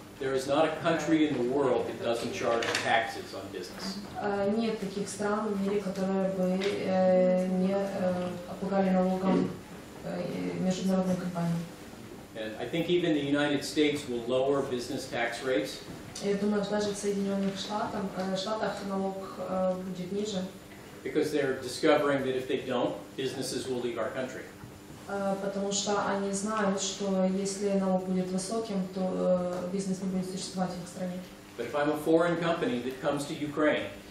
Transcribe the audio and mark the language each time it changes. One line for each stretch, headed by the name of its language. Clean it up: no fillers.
English: There is not a country in the world that doesn't charge taxes on business.
Russian: Нет таких стран в мире, которые бы не облагали налогом международные компании.
English: And I think even the United States will lower business tax rates.
Russian: Я думаю, что даже в Соединенных Штатах налог будет ниже.
English: Because they're discovering that if they don't, businesses will leave our country.
Russian: Потому что они знают, что если налог будет высоким, то бизнес не будет существовать в их стране.
English: But if I'm a foreign company that comes to Ukraine,